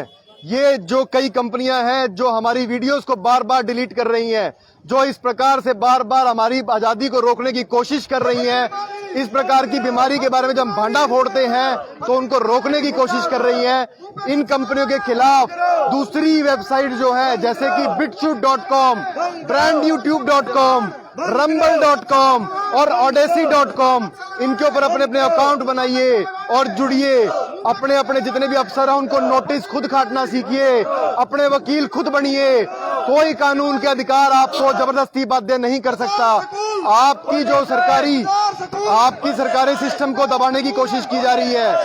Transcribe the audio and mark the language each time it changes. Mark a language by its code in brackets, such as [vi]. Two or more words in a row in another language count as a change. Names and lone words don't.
[hi] ये जो कई कंपनियां हैं जो हमारी वीडियोस को बार बार डिलीट कर रही हैं, जो इस प्रकार से बार बार हमारी आजादी को रोकने की कोशिश कर रही हैं, इस प्रकार की बीमारी के बारे में जब हम भांडा फोड़ते हैं तो उनको रोकने की कोशिश कर रही हैं। इन कंपनियों के खिलाफ दूसरी वेबसाइट जो है जैसे कि BitChute.com, BrandYouTube.com, Rumble.com और Odyssey.com, इनके ऊपर अपने अपने अकाउंट बनाइए और जुड़िए। अपने अपने जितने भी अफसर हैं उनको नोटिस खुद काटना सीखिए, अपने वकील खुद बनिए। कोई कानून के अधिकार आपको जबरदस्ती बाध्य नहीं कर सकता। आपकी सरकारी सिस्टम को दबाने की कोशिश की जा रही है।